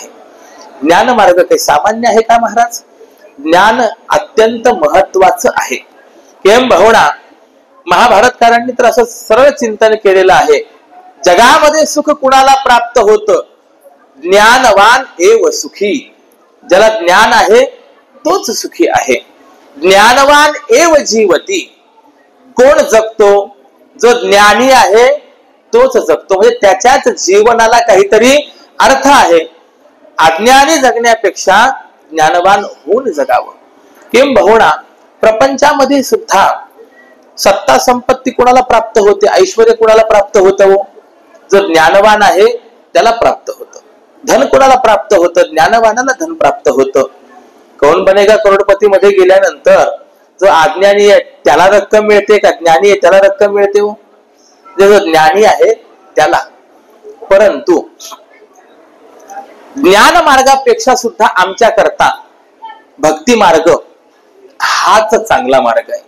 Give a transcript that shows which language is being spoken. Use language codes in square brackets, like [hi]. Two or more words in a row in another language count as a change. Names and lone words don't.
[mr] ज्ञान मार्ग काही सामान्य आहे का महाराज? ज्ञान अत्यंत महत्वाचं आहे. किंबहुना महाभारतकारांनी तर असं सरळ चिंतन केलेलं आहे, जगामध्ये सुख कुणाला प्राप्त होतं? [sa] ज्ञानवान एव सुखी. [mr] ज्याला ज्ञान आहे तोच सुखी आहे. [sa] ज्ञानवान एव जीवती. [mr] कोण जगतो? जो ज्ञानी आहे तोच जगतो, म्हणजे त्याच्याच जीवनाला काहीतरी अर्थ आहे. अज्ञानी जगण्यापेक्षा ज्ञानवान होऊन जगावं. किंबहुना प्रपंचामध्ये सुद्धा सत्ता संपत्ती कोणाला प्राप्त होते? ऐश्वर्य कोणाला प्राप्त होतं? जो ज्ञानवान आहे त्याला प्राप्त होतं. धन कोणाला प्राप्त होतं? ज्ञानवानाला धन प्राप्त होतं. कौन बनेगा करोडपती मध्ये गेल्यानंतर जो अज्ञानी आहे त्याला रक्कम मिळते का ज्ञानी आहे त्याला रक्कम मिळते? हो, जो ज्ञानी आहे त्याला. परंतु ज्ञान मार्गापेक्षा सुद्धा आमच्या करता भक्ती मार्ग हाच चांगला मार्ग आहे.